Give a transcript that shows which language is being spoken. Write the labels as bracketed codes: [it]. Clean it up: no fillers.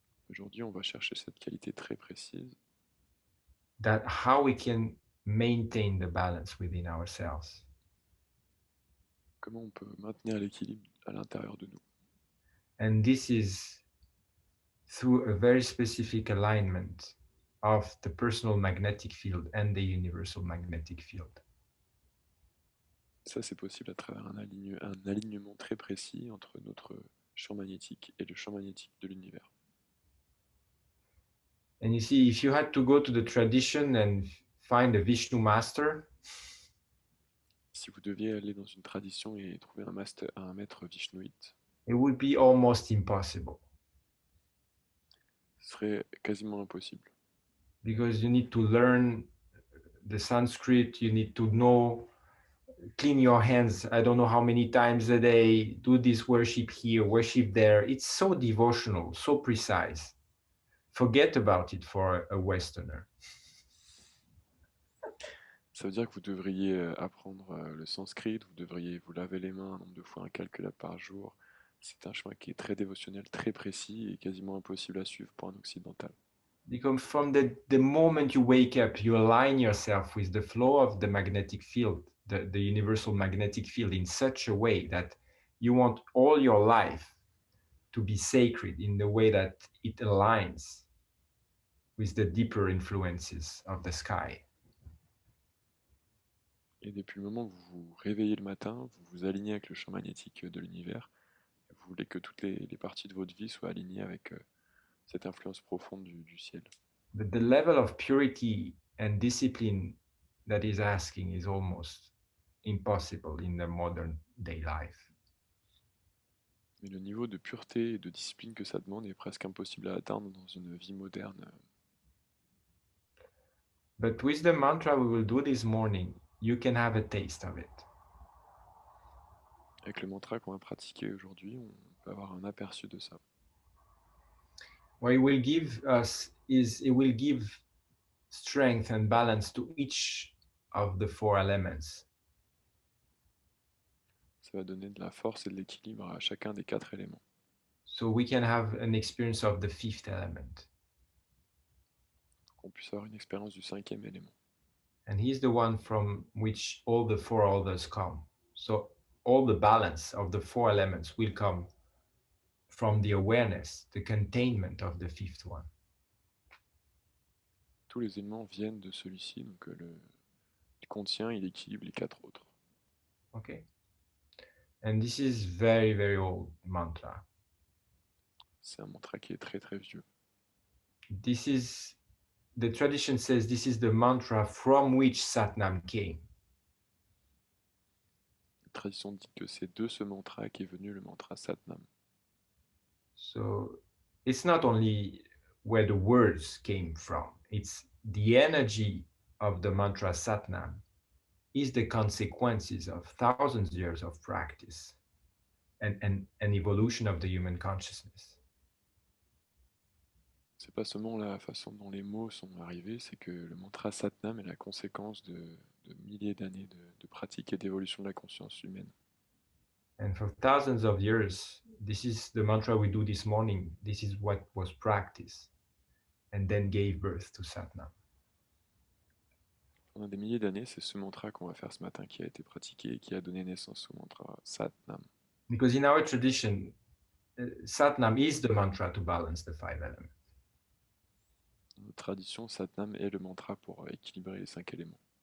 [fr] Aujourd'hui, on va chercher cette qualité très précise. [en] That how we can maintain the balance within ourselves. [fr] Comment on peut maintenir l'équilibre à l'intérieur de nous. [en] And this is through a very specific alignment of the personal magnetic field and the universal magnetic field. [fr] Ça, c'est possible à travers un alignement très précis entre notre champ magnétique et le champ magnétique de l'univers. [en] And you see, if you had to go to the tradition and find a Vishnu master, [fr] si vous deviez aller dans une tradition et trouver un maître vishnouite, [en] it would be almost impossible. [fr] Ce serait quasiment impossible. [en] Because you need to learn the Sanskrit, you need to know, clean your hands, I don't know how many times a day, do this worship here, worship there. It's so devotional, so precise. Forget about it for a Westerner. [fr] Ça veut dire que vous devriez apprendre le sanskrit, vous devriez vous laver les mains un nombre de fois incalculable par jour. C'est un chemin qui est très dévotionnel, très précis et quasiment impossible à suivre pour un occidental. [en] Because from the moment you wake up, you align yourself with the flow of the magnetic field, the universal magnetic field, in such a way that you want all your life to be sacred in the way that it aligns with the deeper influences of the sky. [fr] Et depuis le moment où vous vous réveillez le matin, vous vous alignez avec le champ magnétique de l'univers. Vous voulez que toutes les parties de votre vie soient alignées avec cette influence profonde du ciel. [en] But the level of purity and discipline that is asking is almost impossible in the modern day life. [fr] Mais le niveau de pureté et de discipline que ça demande est presque impossible à atteindre dans une vie moderne. [en] But with the mantra we will do this morning, you can have a taste of it. [fr] Avec le mantra qu'on va pratiquer aujourd'hui, on peut avoir un aperçu de ça. [en] What it will give us is it will give strength and balance to each of the four elements. [fr] Ça va donner de la force et de l'équilibre à chacun des 4 éléments. [en] So we can have an experience of the fifth element. [fr] Qu'on puisse avoir une expérience du 5e élément. [en] And he's the one from which all the four others come. So all the balance of the four elements will come from the awareness, the containment of the fifth one. [fr] Tous les éléments viennent de celui-ci, donc il contient, il équilibre les 4 autres. [en] Okay. And this is very, very old mantra. [fr] C'est un mantra qui est très très vieux. [en] The tradition says this is the mantra from which Satnam came. [fr] La tradition dit que c'est de ce mantra qu'est venu le mantra Satnam. [en] So it's not only where the words came from, it's the energy of the mantra Satnam is the consequences of thousands of years of practice and evolution of the human consciousness. [fr] C'est pas seulement la façon dont les mots sont arrivés, c'est que le mantra Satnam est la conséquence de milliers d'années de pratique et d'évolution de la conscience humaine. [en] And for thousands of years, this is the mantra we do this morning. This is what was practiced and then gave birth to Satnam. [fr] Pendant des milliers d'années, c'est ce mantra qu'on va faire ce matin qui a été pratiqué et qui a donné naissance au mantra Satnam. [en] Because in our tradition, Satnam is the mantra to balance the five elements. [fr] Dans notre tradition, Satnam est le mantra pour équilibrer les 5 éléments.